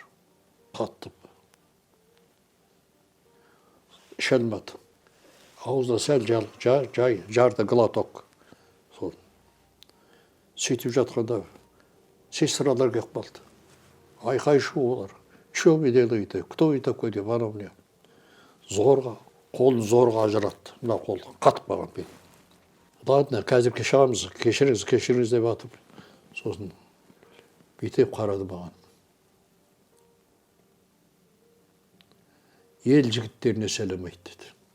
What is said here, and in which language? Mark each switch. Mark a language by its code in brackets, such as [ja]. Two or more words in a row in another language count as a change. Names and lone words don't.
[kk] Қатты. Іше алмады. Аузына сәл жарды глоток. Сол. Сөйтіп жатқанда сестралар келіп қалды. Айқай шу олар. [ru] Что вы делаете? Кто вы такой [kk] деп анау міне. Зорға, қолын зорға ажыратты. Мына қол қатып қалған мен. Ладно, қазір шығамыз, кешіріңіз деп атып. Сосын бүйтіп қарады маған. Ел жігіттеріне сәлем айт деді.